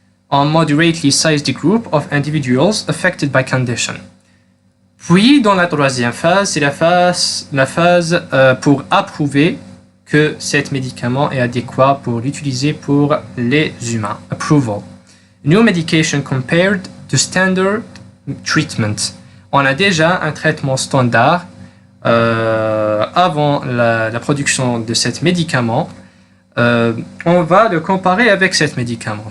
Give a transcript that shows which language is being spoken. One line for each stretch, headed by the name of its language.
English: On moderately sized group of individuals affected by condition.
French: Puis, dans la troisième phase, c'est la phase pour approuver que cet médicament est adéquat pour l'utiliser pour les humains.
English: Approval. New medication compared to standard treatment.
French: On a déjà un traitement standard avant la production de cet médicament. On va le comparer avec cet médicament.